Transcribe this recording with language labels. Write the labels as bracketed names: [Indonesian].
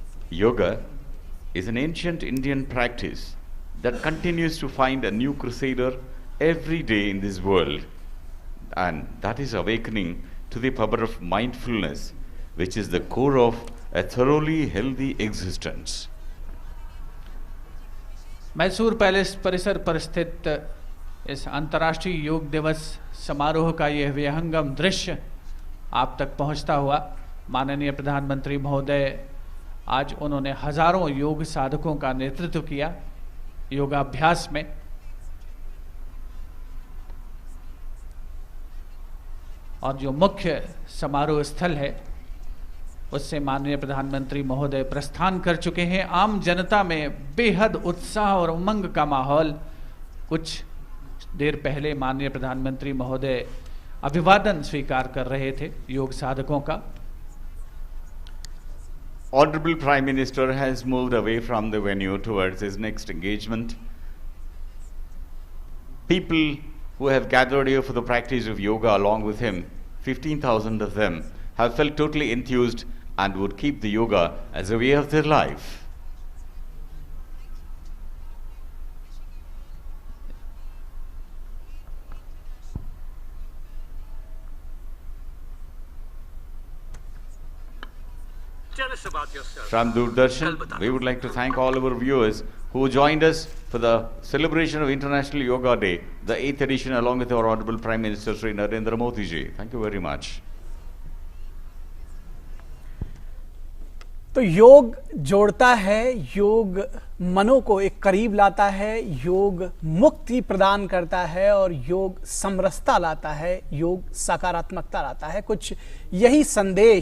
[English] Yoga is an ancient Indian practice that continues to find a new crusader every day in this world, and that is awakening to the power of mindfulness, which is the core of a thoroughly healthy existence. [Hindi] Mysore palace परिसर पर स्थित इस अंतर्राष्ट्रीय योग दिवस समारोह का यह विहंगम दृश्य आप तक पहुंचता हुआ, माननीय प्रधानमंत्री महोदय आज उन्होंने हजारों योग साधकों का नेतृत्व किया योगाभ्यास में। और जो मुख्य समारोह स्थल है उससे माननीय प्रधानमंत्री महोदय प्रस्थान कर चुके हैं। आम जनता में बेहद उत्साह और उमंग का माहौल। कुछ देर पहले माननीय प्रधानमंत्री महोदय अभिवादन स्वीकार कर रहे थे योग साधकों का। [English] Honorable Prime Minister has moved away from the venue towards his next engagement. People who have gathered here for the practice of yoga along with him, 15,000 of them, have felt totally enthused and would keep the yoga as a way of their life. Tell us about yourself. From Doordarshan, we would like to thank all our viewers who joined us for the celebration of International Yoga Day, the 8th edition, along with our Honorable Prime Minister Sri Narendra Modi ji. Thank you very much. [Hindi] तो योग जोड़ता है, योग मनों को एक करीब लाता है, योग मुक्ति प्रदान करता है और योग समरसता लाता है, योग सकारात्मकता लाता है। कुछ यही संदेश